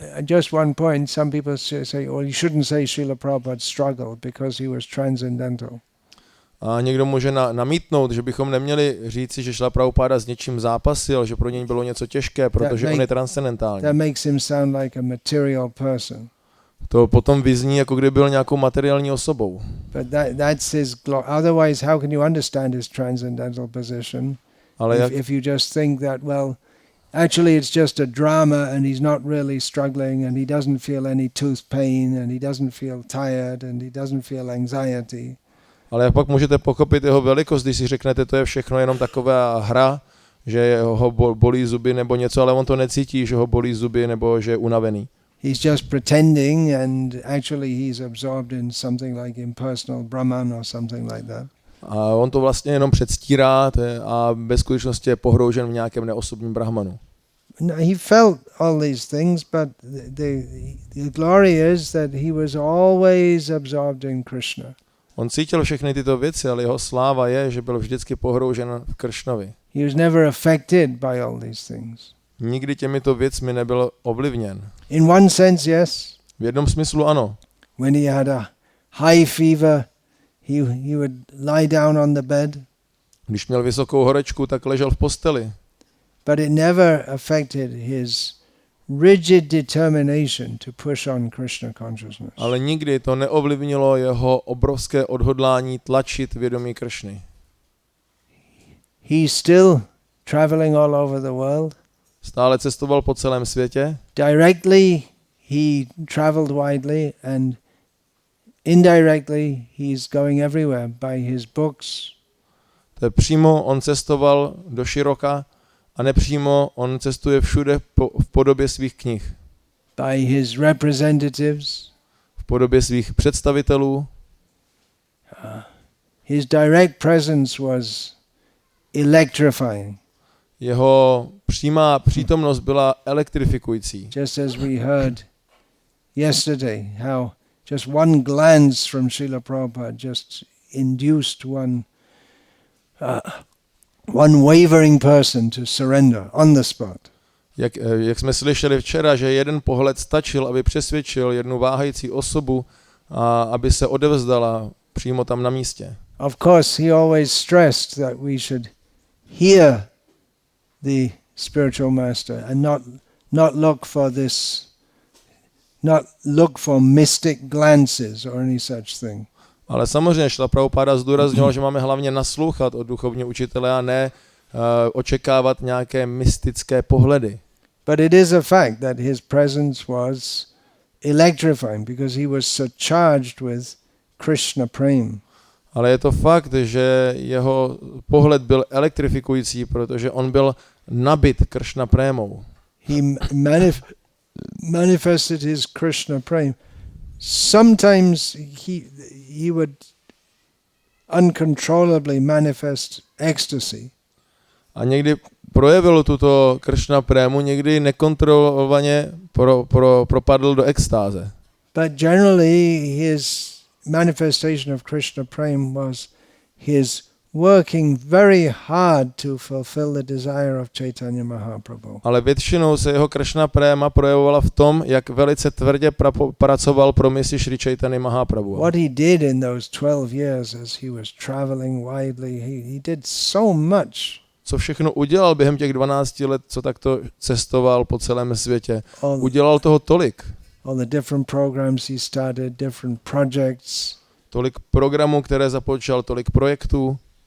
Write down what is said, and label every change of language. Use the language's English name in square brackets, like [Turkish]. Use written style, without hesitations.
[English] Just one point, some people say, well, you shouldn't say Srila Prabhupada struggled because he was transcendental. [Czech] A někdo může namítnout, že bychom neměli říci, že Srila Prabhupada s něčím zápasil, že pro něj bylo něco těžké, protože on je transcendentální. [English] That makes him sound like a material person. [Czech] To potom vyzní, jako kdyby byl nějakou materiální osobou. [English] But that's his otherwise how can you understand his transcendental position? [Czech] Ale [English] if you just think that, well, actually it's just a drama and he's not really struggling and he doesn't feel any tooth pain and he doesn't feel tired and he doesn't feel anxiety. [Czech] Ale jak pak můžete pochopit jeho velikost, když si řeknete, to je všechno jenom taková hra, že ho bolí zuby nebo něco, ale on to necítí, že ho bolí zuby nebo že je unavený. [English] He's just pretending and actually he's absorbed in something like impersonal Brahman or something like that. [Czech] A on to vlastně jenom předstírá a ve skutečnosti je pohroužen v nějakém neosobním brahmanu. [English] he felt all these things, but the glory is that he was always absorbed in Krishna. [Czech] On cítil všechny tyto věci, ale jeho sláva je, že byl vždycky pohroužen v Kršnovi. [English] He was never affected by all these things. [Czech] Nikdy těmito věcmi nebyl ovlivněn. [English] In one sense, yes. [Czech] V jednom smyslu ano. [English] When he had a high fever, he would lie down on the bed. [Czech] Když měl vysokou horečku, tak ležel v posteli. [English] But it never affected his rigid determination to push on Krishna consciousness. [Czech] Ale nikdy to neovlivnilo jeho obrovské odhodlání tlačit vědomí Kršny. [English] He's still traveling all over the world. [Czech] Stále cestoval po celém světě. [English] Directly, he traveled widely, and indirectly, he's going everywhere by his books. [Czech] To je přímo on cestoval do široka a nepřímo on cestuje všude v podobě svých knih. [English] By his representatives. [Czech] V podobě svých představitelů. [English] His direct presence was electrifying. [Czech] Jeho přímá přítomnost byla elektrifikující. [English] Just as we heard yesterday, how just one glance from Srila Prabhupada just induced one wavering person to surrender on the spot. [Czech] Jak jsme slyšeli včera, že jeden pohled stačil, aby přesvědčil jednu váhající osobu, aby se odevzdala přímo tam na místě. [English] Of course, he always stressed that we should hear the spiritual master and not look for mystic glances or any such thing. [Czech] Ale samozřejmě Srila Prabhupada zdůraznil, že máme hlavně naslouchat od duchovního učitele a ne očekávat nějaké mystické pohledy. [English] But it is a fact that his presence was electrifying because he was so charged with Krishna prema. [Czech] Ale je to fakt, že jeho pohled byl elektrifikující, protože on byl nabit Krishna prémou. [English] He manifested his Krishna prema. Sometimes he would uncontrollably manifest ecstasy. [Czech] A někdy projevil tuto Krishna prému, někdy nekontrolovaně propadl do extáze. [English] But generally his manifestation of Krishna prema was his working very hard to fulfill the desire of Chaitanya Mahaprabhu. [Czech] Ale většinou se jeho Krishna préma projevovala v tom, jak velice tvrdě pracoval pro misi Sri Caitanya Mahaprabhu. [English] What he did in those 12 years as he was traveling widely, he did so much. [Czech] Co všechno udělal během těch 12 let, co takto cestoval po celém světě. Udělal toho tolik. [English] All the different programs he started, different projects. [Czech] Tolik programů, které započal, tolik projektů.